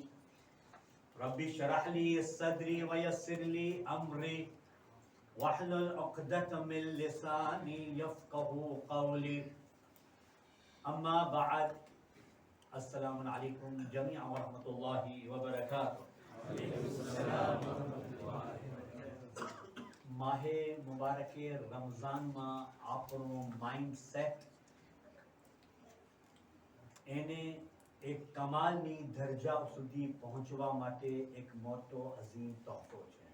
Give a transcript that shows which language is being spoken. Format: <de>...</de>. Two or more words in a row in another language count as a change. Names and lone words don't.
<ar>رب اشرح لي صدري ويسر لي أمري واحلل عقدة من لساني يفقه قولي. أما بعد، السلام عليكم جميعا ورحمة الله وبركاته.</ar> <gu>માહે મુબારકે રમઝાનમાં આપણો માઇન્ડસેટ એને એક કમાલની દરજા સુધી પહોંચવા માટે એક મોટો અઝીમ તોહફો છે.</gu>